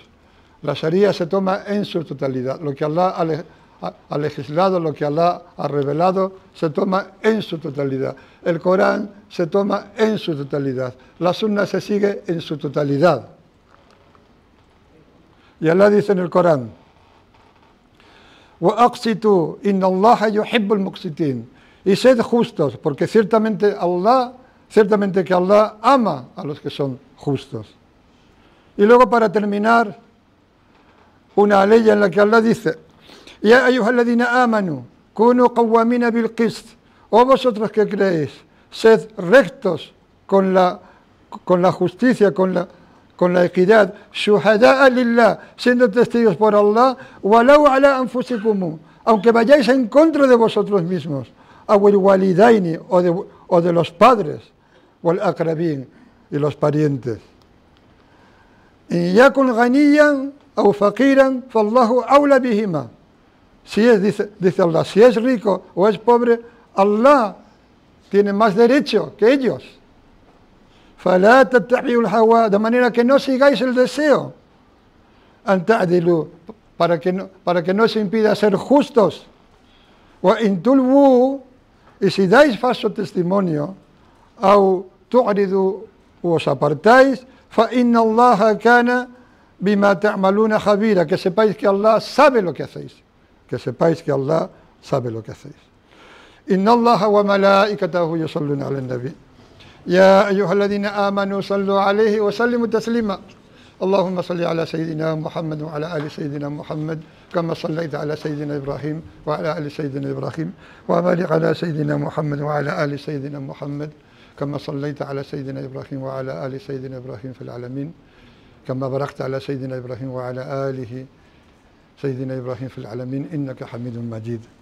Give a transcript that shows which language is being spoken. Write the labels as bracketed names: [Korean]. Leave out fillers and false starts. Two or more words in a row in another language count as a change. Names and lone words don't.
[Spanish] La Sharia se toma en su totalidad. Lo que Allah ha legislado, lo que Allah ha revelado, se toma en su totalidad. El Corán se toma en su totalidad. La Sunna se sigue en su totalidad. Y Allah dice en el Corán: [Arabic] وَأَقْسِطُوا إِنَّ اللَّهَ يُحِبُّ الْمُقْسِطِينَ. [Spanish] Y sed justos, porque ciertamente que Allah ama a los que son justos. Y luego, para terminar, una ley en la que Allah dice: [Arabic] يا أيها الذين آمنوا كونوا قوامين بالقسط. [Spanish] O vosotros que creéis, sed rectos con la justicia, con la equidad, [Arabic] شهداء لله, [Spanish] siendo testigos por Allah, [Arabic] ولو على أنفسكم, [Spanish] aunque vayáis en contra de vosotros mismos, [Arabic] أو الوالدين, [Spanish] o de los padres, [Arabic] والأقربين, [Spanish] y los parientes. [Arabic] إن يكن غنيا أو فقيرا فالله أولى بهما. [Spanish] Dice Allah, si es rico o es pobre, Allah tiene más derecho que ellos. [Arabic] فَلَا تَتَّبِعُوا الْهَوَىٰ, [Spanish] de manera que no sigáis el deseo. [Arabic] أَن تَعْدِلُوا, [Spanish] para que no se impida ser justos. [Arabic] وَإِن تُلْوُوا, [Spanish] y si dais falso testimonio, [Arabic] أَوْ تُعْرِضُوا, [Spanish] o os apartáis, [Arabic] فَإِنَّ اللَّهَ كَانَ بِمَا تَعْمَلُونَ خَبِيرًا, [Spanish] que sepáis que Allah sabe lo que hacéis. Que sepáis que Allah sabe lo que hacéis. [Arabic] إِنَّ اللَّهَ وَمَلَائِكَتَهُ يُصَلُّونَ عَلَى النَّبِيِّ يا أيها الذين آمنوا صلوا عليه وسلموا تسليما اللهم صل على سيدنا محمد وعلى آل سيدنا محمد كما صليت على سيدنا إبراهيم وعلى آل سيدنا إبراهيم وبارك على سيدنا محمد وعلى آل سيدنا محمد كما صليت على سيدنا إبراهيم وعلى آل سيدنا إبراهيم في العالمين كما باركت على سيدنا إبراهيم وعلى آله سيدنا إبراهيم في العالمين إنك حميد مجيد.